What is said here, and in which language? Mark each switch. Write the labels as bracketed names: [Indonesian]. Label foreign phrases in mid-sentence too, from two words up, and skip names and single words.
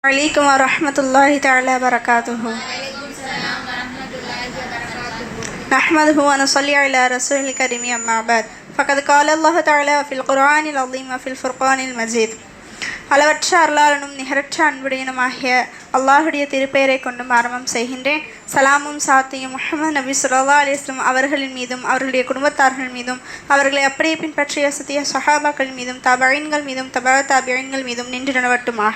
[Arabic] عليكم ورحمة الله تعالى وبركاته. نحمده ونصلي على رسول الكريم أما بعد فقد قال الله تعالى في القرآن العظيم وفي الفرقان المجيد. [Tamil] அளவற்ற அருளாளனும் நிகரற்ற அன்புடையனுமாகிய அல்லாஹுடைய திருப்பெயரை கொண்டும் ஆரம்பம் செய்கின்றேன். சலாமும் சாத்தியும் முஹம்மது நபி [Arabic] صلى الله عليه وسلم [Tamil] அவர்களின் மீதும் அவர்களுடைய குடும்பத்தார்கள் மீதும் அவர்களை அப்படியே பின்பற்றிய சத்திய சஹாபாக்கள் மீதும் தபஈன்கள் மீதும் தபீன்கள் மீதும் நின்று நிலவட்டுமாக.